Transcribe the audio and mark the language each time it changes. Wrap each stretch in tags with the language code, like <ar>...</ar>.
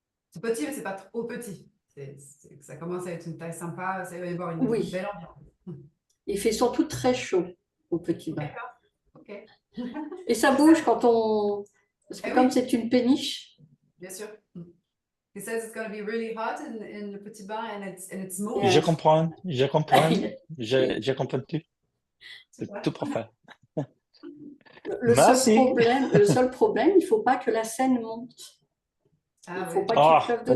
<fr>C'est petit, mais c'est pas trop petit. Ça commence à être une taille sympa. Ça va y avoir une belle ambiance. Il fait surtout très chaud au Petit Bain. D'accord. Ok. Et ça bouge quand on... Parce que comme c'est une péniche, Bien sûr.</fr> <en>He says it's going to be really hot in le petit bain and it's moving. Yes.</en> <fr>Je comprends, je comprends tout. C'est tout parfait. Le Merci. seul problème, il ne faut pas que la scène monte. Il ne faut pas qu'il pleuve dessus.</fr>